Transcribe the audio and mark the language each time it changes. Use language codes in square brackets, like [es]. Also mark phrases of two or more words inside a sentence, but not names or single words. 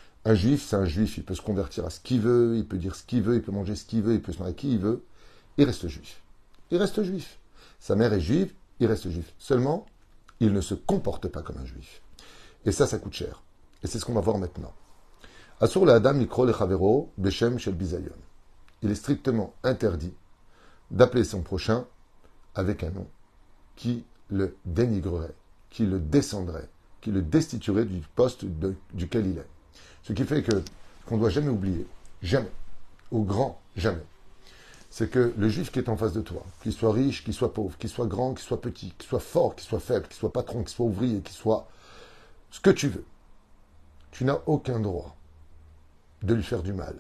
[fr] Un juif, c'est un juif, il peut se convertir à ce qu'il veut, il peut dire ce qu'il veut, il peut manger ce qu'il veut, il peut se marier à qui il veut, il reste juif. Il reste juif. Sa mère est juive, il reste juif. Seulement, il ne se comporte pas comme un juif. Et ça coûte cher. Et c'est ce qu'on va voir maintenant. [he] אסור לאדם לקרוא לחברו בשם של ביזיון. [fr] Il est strictement interdit d'appeler son prochain avec un nom qui le dénigrerait, qui le descendrait, qui le destituerait du poste duquel il est. Ce qui fait qu'on ne doit jamais oublier, jamais, au grand jamais, c'est que le juif qui est en face de toi, qu'il soit riche, qu'il soit pauvre, qu'il soit grand, qu'il soit petit, qu'il soit fort, qu'il soit faible, qu'il soit patron, qu'il soit ouvrier, qu'il soit ce que tu veux, tu n'as aucun droit de lui faire du mal.